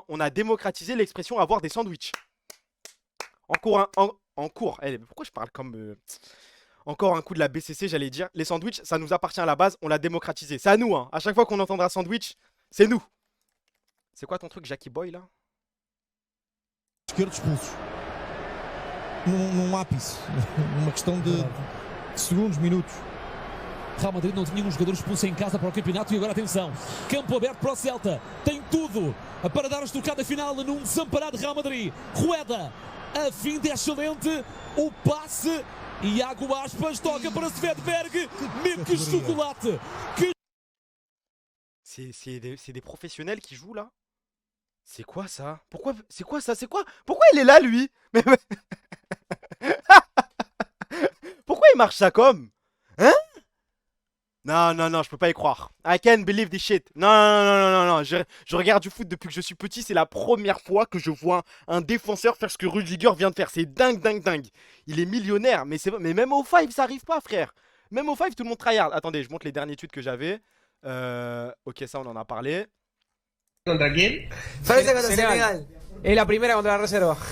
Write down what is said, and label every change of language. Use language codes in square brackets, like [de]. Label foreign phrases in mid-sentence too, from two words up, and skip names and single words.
[fr] On a démocratisé l'expression avoir des sandwichs. En cours. Eh, pourquoi je parle comme... Encore un coup de la BCC, j'allais dire. Les sandwichs, ça nous appartient à la base, on l'a démocratisé. C'est à nous, hein. À chaque fois qu'on entendra sandwich, c'est nous. C'est quoi ton truc, Jackie Boy, là? [pt] Esquerdo expulso. Num ápice, numa questão de segundos, minutos. Real Madrid não tinha um jogador expulso em casa para o campeonato e agora atenção, campo aberto para o Celta, tem tudo para dar a estocada final num desamparado Real Madrid. Rueda, a finta é excelente, o passe, Iago Aspas toca para Svedberg, mesmo que chocolate. [fr] C'est des professionnels qui jouent là? C'est quoi ça? Pourquoi? C'est quoi ça? C'est quoi? Pourquoi il est là lui? Mais... Pourquoi il marche ça comme? Hein? Non, je peux pas y croire. [en] I can't believe this shit. [fr] Non. Je regarde du foot depuis que je suis petit. C'est la première fois que je vois un défenseur faire ce que Rudiger vient de faire. C'est dingue. Il est millionnaire. Mais même au 5, ça arrive pas, frère. Même au 5, tout le monde tryhard. Attendez, je montre les derniers tweets que j'avais. Ok, ça, on en a parlé. [es] ¿Contra quién? Francia contra Senegal. Es la primera contra la reserva.